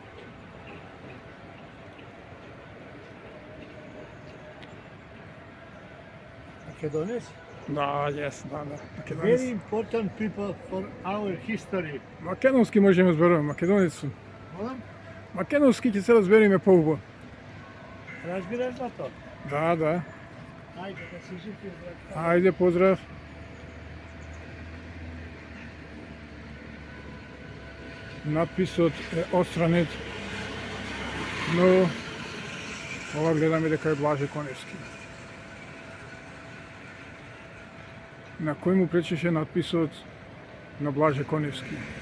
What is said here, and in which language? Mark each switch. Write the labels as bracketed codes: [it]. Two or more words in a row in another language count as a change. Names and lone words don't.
[en] Macedonians, [mk] Да, јес, да. [en] very [mk] Македонец. [en] important people for our history. [mk] Македонски можеме зборуваме, македонец сум. [sr] Molim? [mk] Македонски ќе се разбереме поубаво. Разбираш за to? Да, да. [sr] Ajde, da si živ i zdrav. [mk] Ајде, поздрав. Надписот е отстранет, но ова гледаме дека е Блаже Коневски. На кој му пречеше надписот на Блаже Коневски?